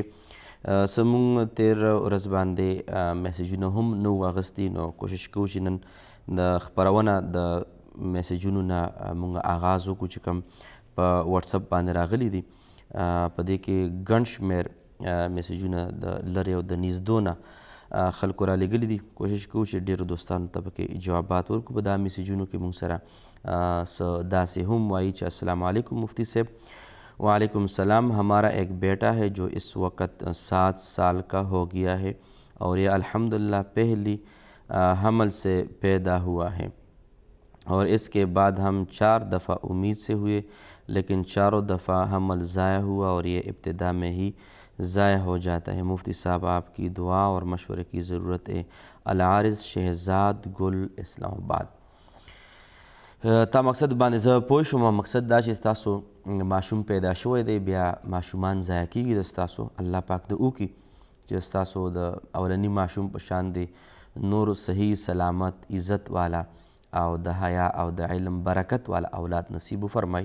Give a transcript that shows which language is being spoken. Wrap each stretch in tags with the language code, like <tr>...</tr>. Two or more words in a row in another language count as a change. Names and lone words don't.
<ps>څه موږ تېر ورځ باندې میسجونه هم نه وو اخیستي نو کوشش کوو چې نن د خپرونه د میسجونو نه موږ آغاز وکړو چې کوم په واتساپ باندې راغلي دي. په دې کې ګڼ شمېر میسجونه د لرې او د نږدو نه خلکو را لېږلي دي. کوشش کوو چې ډېرو دوستانو ته پکې جوابات ورکړو. په دا میسجونو کې موږ سره څه داسې هم وایي چې</ps> <ar>السلام علیکم</ar> <ps>مفتی صاحب.</ps> <ar>وعلیکم السلام.</ar> <ur>ہمارا ایک بیٹا ہے جو اس وقت 7 سال کا ہو گیا ہے اور یہ الحمدللہ پہلی حمل سے پیدا ہوا ہے اور اس کے بعد ہم 4 دفعہ امید سے ہوئے لیکن چاروں دفعہ حمل ضائع ہوا اور یہ ابتدا میں ہی ضائع ہو جاتا ہے. مفتی صاحب آپ کی دعا اور مشورے کی ضرورت ہے. العارض شہزاد گل اسلام آباد.</ur> <ps>تا مقصد باندې زه پوه شوم. مقصد دا چې ستاسو ماشوم پیدا شوی دی بیا ماشومان ضایع کیږي د ستاسو. الله پاک د وکړي چې ستاسو د اولني ماشوم په شان دی نور صحیح سلامت عزت والا او د حیا او د علم برکت والا اولاد نصیب وفرمایي.</ps>